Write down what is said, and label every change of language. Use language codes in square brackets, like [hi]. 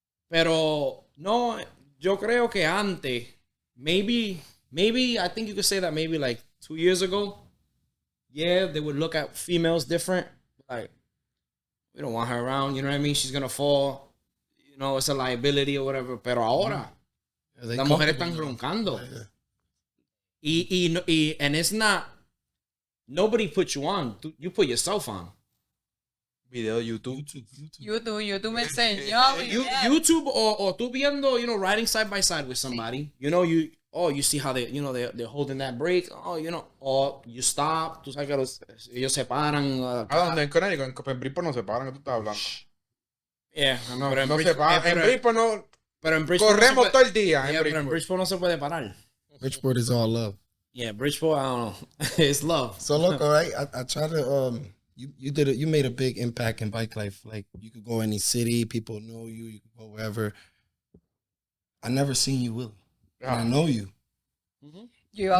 [es] Pero, no, yo creo que antes, [en] maybe I think you could say that maybe like 2 years ago, yeah, they would look at females different. Like, we don't want her around, you know what I mean? She's going to fall. You know, it's a liability or whatever. [es] Pero ahora, las mujeres están roncando. [en] And it's not, nobody put you on. You put yourself on. [es] Video YouTube. YouTube me enseñó. [en] YouTube or [es] tú viendo, [en] you know, riding side by side with somebody. You know, you see how they, you know, they're holding that brake. Oh, you know, or you stop. [es] Tú sabes que ellos se paran. ¿Dónde? En Connecticut, en Bridgeport no se paran, que tú estás hablando. Yeah, No se paran. En Bridgeport no. Pero en Bridgeport Corremos todo el día. Yeah, pero en Bridgeport no se puede parar. [en] Bridgeport is all love. Yeah, Bridgeport, I don't know. It's love. So look, all right. I try to you made a big impact in bike life. Like you could go any city, people know you. You could go wherever. I never seen you, Willie. And I know you. [es] Yo iba a